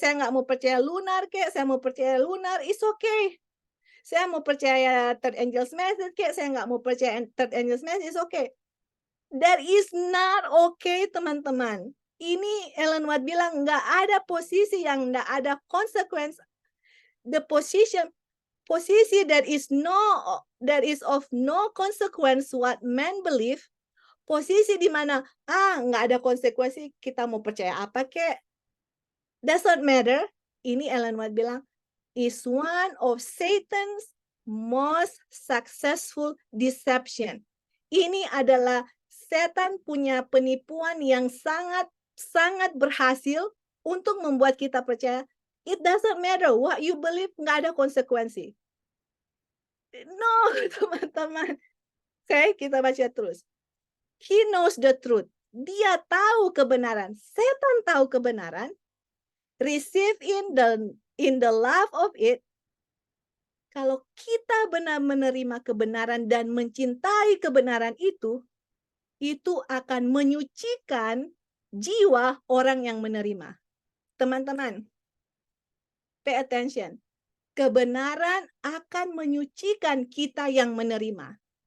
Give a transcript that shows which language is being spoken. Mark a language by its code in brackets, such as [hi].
[id] Saya nggak mau percaya lunar kek, saya mau percaya lunar, [en] it's okay. [id] Saya mau percaya third angel's message kek, saya nggak mau percaya third angel's message, [en] it's okay. That is not okay, teman-teman. [id] Ini Ellen White bilang nggak ada posisi yang nggak ada konsekuensi. [en] The posisi that is of no consequence what men believe. [id] Posisi di mana nggak ada konsekuensi, kita mau percaya apa kek, [en] doesn't matter. [id] Ini Ellen White bilang [en] is one of Satan's most successful deception. [id] Ini adalah setan punya penipuan yang sangat berhasil untuk membuat kita percaya [en] it doesn't matter what you believe, [id] nggak ada konsekuensi. No, teman-teman. Oke, kita baca terus. [en] He knows the truth. [id] Dia tahu kebenaran. Setan tahu kebenaran. [en] Receive in the love of it. [id] Kalau kita benar menerima kebenaran dan mencintai kebenaran itu akan menyucikan jiwa orang yang menerima. Teman-teman, [en] pay attention. [id] Kebenaran akan menyucikan kita yang menerima.